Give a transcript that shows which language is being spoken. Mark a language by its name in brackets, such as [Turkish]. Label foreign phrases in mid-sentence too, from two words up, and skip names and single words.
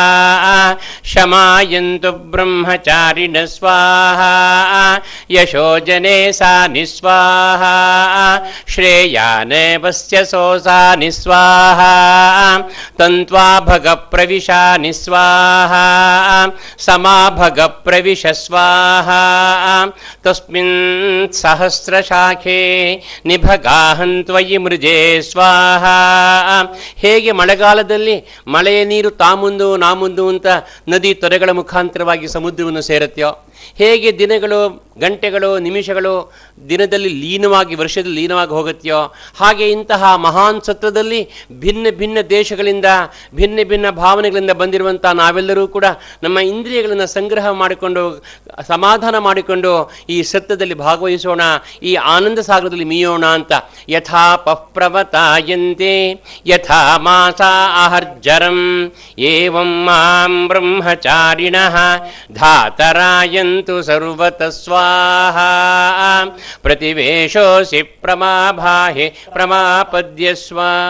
[Sanskrit] ಶಮಾಯಂತು ಬ್ರಹ್ಮಚಾರಿಣ ಸ್ವಾಹಾ ಯಶೋಜನೆ ಸಾ ನಿಸ್ವಾಹಾ ಶ್ರೇಯಾನೇ ವಸ್ಯ ಸೋಸಾ ನಿಸ್ವಾಹಾ ತಂತ್ವಾ ಭಗ ಪ್ರವಿಶಾ ನಿಸ್ವಾಹಾ ಸಮಾ ಭಗ ಪ್ರವಿಶ ಸ್ವಾಹಾ ತಸ್ಮಿನ್ ಸಹಸ್ರಶಾಖೆ ನಿಭಗಾಹಂತ್ವಯಿ ಮೃಜೆ ಸ್ವಾಹಾ. [Kannada] ಹೇಗೆ ಮಳೆಗಾಲದಲ್ಲಿ ಮಳೆಯ ನೀರು ತಾಮುಂದು ನಾಮುಂದು ಅಂತ ನದಿ ತೊರೆಗಳ ಮುಖಾಂತರವಾಗಿ ಸಮುದ್ರವನ್ನು ಸೇರುತ್ತೆಯೋ, ಹೇಗೆ ದಿನಗಳು, ಗಂಟೆಗಳು, ನಿಮಿಷಗಳು ದಿನದಲ್ಲಿ ಲೀನವಾಗಿ, ವರ್ಷದಲ್ಲಿ ಲೀನವಾಗಿ ಹೋಗುತ್ತೆಯೋ, ಹಾಗೆ ಇಂತಹ ಮಹಾನ್ ಸತ್ರದಲ್ಲಿ ಭಿನ್ನ ಭಿನ್ನ ದೇಶಗಳಿಂದ, ಭಿನ್ನ ಭಿನ್ನ ಭಾವನೆಗಳಿಂದ ಬಂದಿರುವಂಥ ನಾವೆಲ್ಲರೂ ಕೂಡ ನಮ್ಮ ಇಂದ್ರಿಯಗಳನ್ನು ಸಂಗ್ರಹ ಮಾಡಿಕೊಂಡು, ಸಮಾಧಾನ ಮಾಡಿಕೊಂಡು ಈ ಸತ್ರದಲ್ಲಿ ಭಾಗವಹಿಸೋಣ, ಈ ಆನಂದ ಸಾಗರದಲ್ಲಿ ಮೀಯೋಣ ಅಂತ. [Sanskrit] ಯಥಾ ಪಪ್ರವತಾಯಂತೆ ಯಥಾ ಮಾಸಾ ಅಹರ್ಜರಂ ಏವಂ ಮಾಂ ಬ್ರಹ್ಮಚಾರಿಣಃ ಧಾತರಾಯಂತು ಸರ್ವತಃ ಸ್ವಾಹಾ ಪ್ರತಿವೇಶೋಸಿ ಪ್ರಮಾಭಾಹಿ ಪ್ರಮಾಪದ್ಯಸ್ವ.